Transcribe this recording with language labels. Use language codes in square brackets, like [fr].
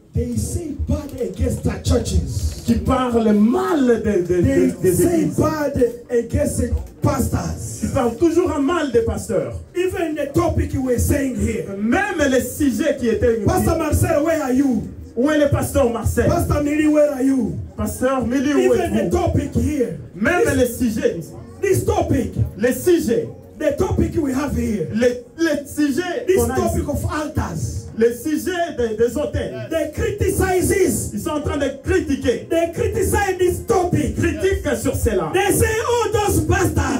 [en] they say bad against the churches. [fr] Qui parlent mal des églises. [en] Bad against the pastors. [fr] Ils parlent toujours mal des pasteurs. [en] Even the topic you were saying here. [fr] Même les sujets qui étaient. [en] Pastor Marcel, where are you? [fr] Où est le pasteur Marcel? [en] Pastor Millie, where are you? [fr] Pasteur Millie, où êtes-vous? [en] Even the topic here. [fr] Même les sujets. [en] This topic. [fr] Les sujets. [en] The topic we have here. [fr] Les sujets. [en] This topic of altars. [fr] Les sujets des hôtels. [en] They criticize. [fr] Ils sont en train de critiquer. [en] They criticize this topic. [fr] Critiquent sur cela. [en] They say, oh, those bastards.